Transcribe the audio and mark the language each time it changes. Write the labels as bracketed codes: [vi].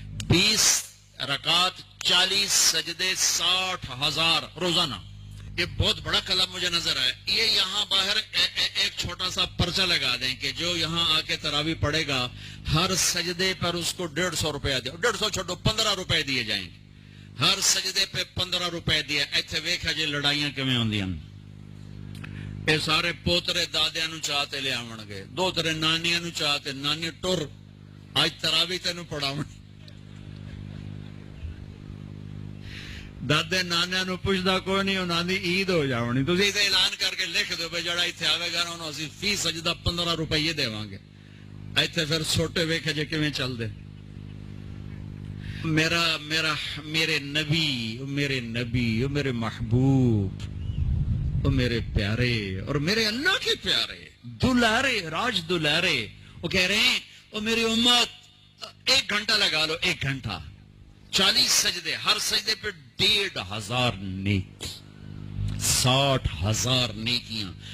[ur] 20 رکعت 40 سجدے 60,000 روزانہ. یہ بہت بڑا کلام مجھے نظر آئے. یہ یہاں باہر ایک چھوٹا سا پرچہ لگا دیں کہ جو یہاں آ کے تراوی پڑھے گا ہر سجدے پر اس کو 150 روپیہ دیا. 150 چھوڑو، 15 روپے دیے جائیں گے. ہر سجدے پہ 15 روپے دیا. [pa] ایتھے ویکھا جی لڑائیاں کیویں ہوندیاں. اے سارے پوترے دادیاں نو چاہتے لے آون گے، دو ترے نانیاں نو چاہتے، نانی ٹر اج تراوی تینوں پڑھاون. دادے نانے نو پوچھدا کوئی نہیں، انہاں دی عید ہو جاونی. تسی تے اعلان کر کے لکھ دیو بھئی جڑا ایتھے آوے گا انہوں اسی فی سجدہ 15 روپے دیواں گے. ایتھے پھر چھوٹے ویکھے جے کیویں چل دے. [ur] میرے نبی، میرے محبوب، میرے پیارے اور میرے اللہ کے پیارے دلارے، راج دلارے، وہ کہہ رہے ہیں وہ میری امت 1 گھنٹہ لگا لو، 1 گھنٹہ 40 سجدے، ہر سجدے پہ 1500 نیکی، 60,000 نیکیاں.